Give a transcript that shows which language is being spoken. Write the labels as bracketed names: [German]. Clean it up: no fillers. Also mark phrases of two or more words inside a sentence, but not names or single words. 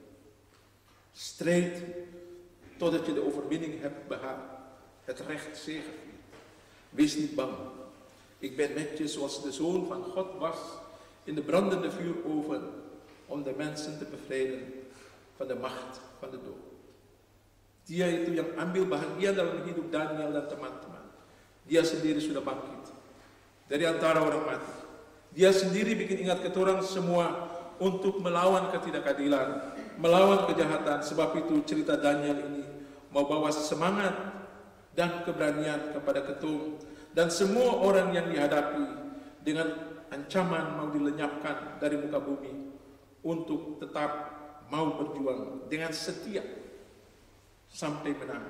[Dutch] Strijd totdat je de overwinning hebt behaald. Het recht zegeviert. Wees niet bang. Ik ben met je zoals de Zoon van God was in de brandende vuuroven om de mensen te bevrijden van de macht van de dood. [Indonesian] Dia itu yang ambil bahagia dalam hidup Daniel dan teman-teman. Dia sendiri sudah bangkit dari antara orang mati. [Ambonese Malay] Dia sendiri bikin ingat ketorang semua untuk melawan ketidakadilan, melawan kejahatan. [Indonesian] Sebab itu cerita Daniel ini mau bawa semangat dan keberanian kepada ketum dan semua orang yang dihadapi dengan ancaman mau dilenyapkan dari muka bumi untuk tetap mau berjuang dengan setia sampai menang.